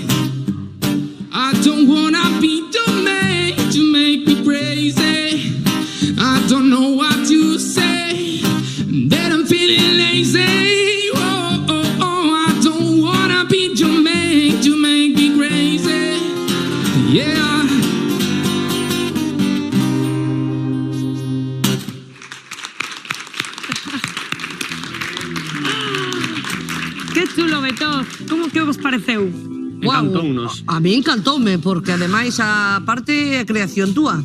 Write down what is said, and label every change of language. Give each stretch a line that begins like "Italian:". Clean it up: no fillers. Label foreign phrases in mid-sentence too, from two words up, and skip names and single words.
English: I don't wanna be the man to make me crazy. I don't know what you say, that I'm feeling lazy. I don't wanna be your man to make me crazy. Yeah.
Galician: Que chulo, Betón. Como que vos pareceu? Encantounos. A mí encantoume, porque ademais a parte é creación túa.